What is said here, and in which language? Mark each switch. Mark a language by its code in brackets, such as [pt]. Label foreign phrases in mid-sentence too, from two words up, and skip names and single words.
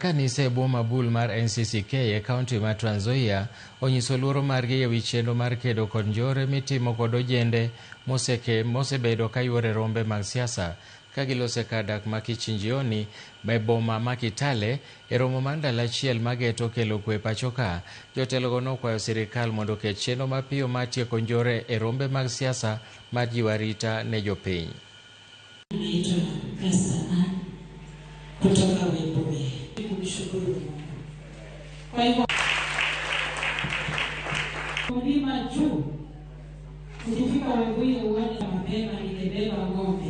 [luo] kanise boma bul mar NCCK e kaunti mar Trans Nzoia onyiso luoro margi ewi chenro mar kedo kod njore mitimo kod ojende mosebedo ka yuore rombe mag siasa kagilose kadak ma Kichinjioni e boma ma Kitale e romo mar ndalo achiel mageto kelo kwe pachoka. Jotelogo nokwayo sirikal mondo oket chenro mapiyo mar tieko njore e rombe mag siasa mar jiwo arita ne jopiny. [sw] Kutoka Webuye. Kumshukuru Mungu. Kwa hivyo mlima juu ukifika Webuye uone mapema nimebeba ng'ombe.